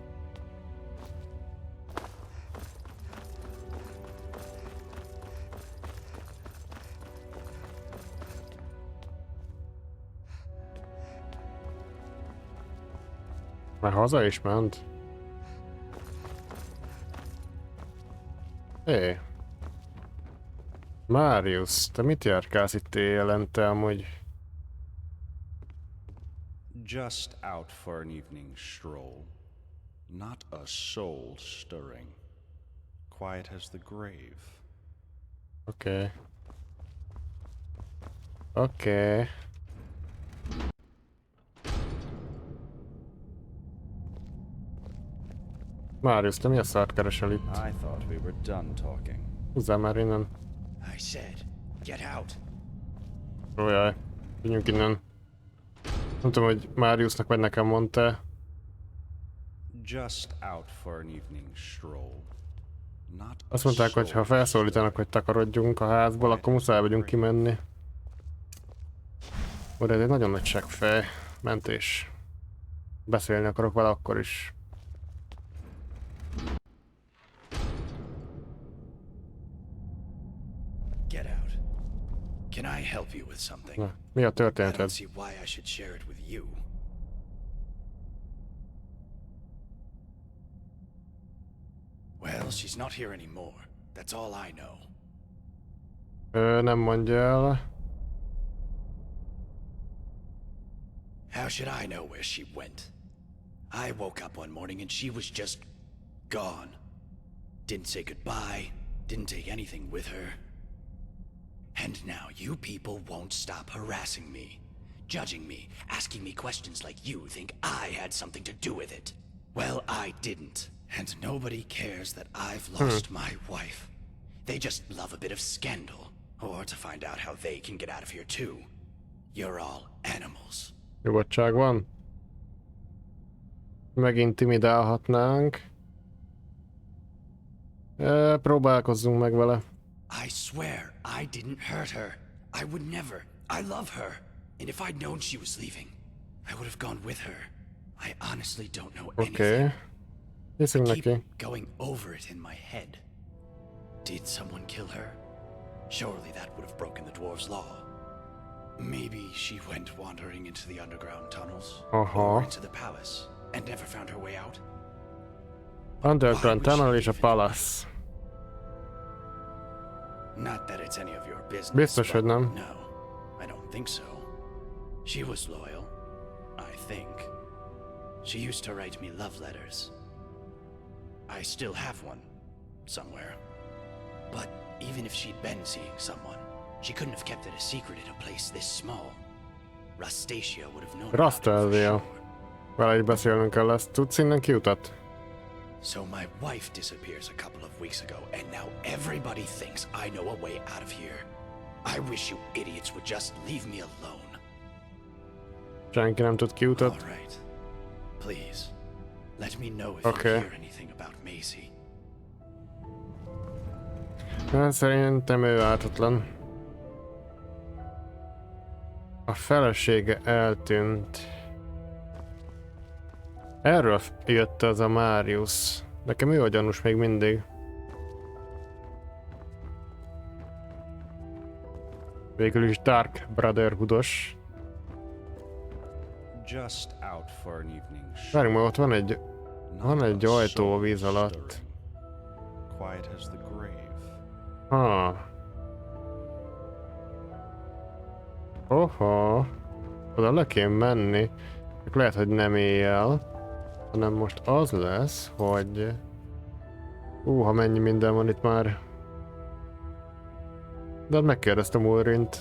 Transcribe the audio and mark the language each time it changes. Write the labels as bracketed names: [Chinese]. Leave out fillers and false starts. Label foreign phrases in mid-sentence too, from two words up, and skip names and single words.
[Hungarian] Már haza is ment? Hé! Marius, te mit járkálsz itt éjjelente amúgy? [English] Just out for an evening stroll. Not a soul stirring. Quiet as the grave. [Hungarian] Oké. Oké. Marius, te mi a szart keresel itt? [English] I thought we were done talking. [Hungarian] Húzzál már innen. [English] I said, get out. [Hungarian] Ójaj, menjünk innen. Nem tudom, hogy Mariusnak vagy nekem mondta. [English] Just out for an evening stroll. Not a [Hungarian] Azt mondták, hogy ha felszólítanak, hogy takarodjunk a házból, akkor muszáj vagyunk kimenni. Ó, de ez egy nagyon nagy seggfej. Mentés. Beszélni akarok vele akkor is. [English] Get out. Can I help you with something? [Hungarian] Na, mi a [English] I don't [Hungarian] történeted? [English] see why I should share it with you. Well, she's not here anymore. That's all I know. [Hungarian] Nem mondja el. [English] How should I know where she went? I woke up one morning and she was just gone. Didn't say goodbye, didn't take anything with her. And now you people won't stop harassing me, judging me, asking me questions like you think I had something to do with it. Well, I didn't. And nobody cares that I've lost my wife. They just love a bit of scandal, or to find out how they can get out of here too. You're all animals. [Hungarian] Nyugodtság van. Megintimidálhatnánk. Próbálkozzunk meg vele. [English] I swear I didn't hurt her. I would never. I love her. And if I'd known she was leaving, I would have gone with her. I honestly don't know anything. [Hungarian] Oké. Hiszünk neki. [English] Keep going over it in my head. Did someone kill her? Surely that would have broken the dwarves' law. Maybe she went wandering into the underground tunnels or into the palace and never found her way out. [Hungarian] Underground Tunnel és a Palace. [English] Not that it's any of your business. [Hungarian] Biztos, hogy nem. [English] No, I don't think so. She was loyal, I think. She used to write me love letters. I still have one, somewhere. But even if she'd been seeing someone, she couldn't have kept it a secret in a place this small. Rastasia would have known about it for Rastasia. sure. [Hungarian] Vele is beszélnünk kell ezt. Tudsz innen kiutat? [English] So my wife disappears a couple of weeks ago, and now everybody thinks I know a way out of here. I wish you idiots would just leave me alone. [Hungarian] Senki nem tud kiutat. [English] All right. Please, let me know if Okay. you hear anything about Maisie. [Hungarian] Hát szerintem ő ártatlan. A felesége eltűnt. Erről jött az a Marius. Nekem ő a gyanús még mindig. Végül is Dark Brotherhoodos. [English] Just out for an evening stroll. [Hungarian] Várjunk, mert ott van egy [English] Not a [Hungarian] ajtó a [English] soul [Hungarian] víz alatt. [English] stirring. Quiet as the grave. [Hungarian] Ha. Oha. Oda le kéne menni. Csak lehet, hogy nem éjjel. Hanem most az lesz, hogy... ha mennyi minden van itt már. De megkérdeztem Ulrint.